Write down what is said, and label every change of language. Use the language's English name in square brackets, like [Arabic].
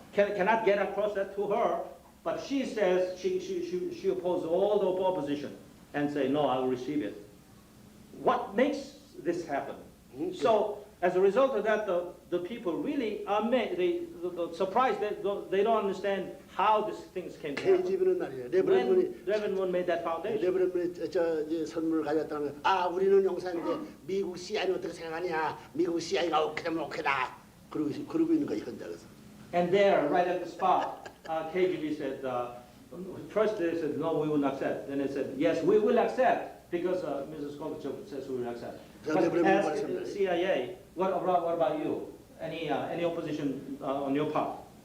[English] Cannot get across that to her. But she says she opposes all the opposition and say, no, I will receive it. What makes this happen? So as a result of that, the people really are surprised that they don't understand how these things came to happen. [Korean] KGB는 말이야. [English] When Reverend Moon made that foundation. [Korean] 레브런문이 저 선물을 가져왔다는 거. 우리는 용사인데 미국 CIA는 어떻게 생각하냐? 미국 CIA가 오케이 되면 오케이다. 그러고 있는 거야 현장에서. [English] And there, right at the spot, KGB said, first they said, no, we will not accept. Then they said, yes, we will accept, because Mrs. Gorbachev says we will accept. But ask the CIA, what about you? Any opposition on your part?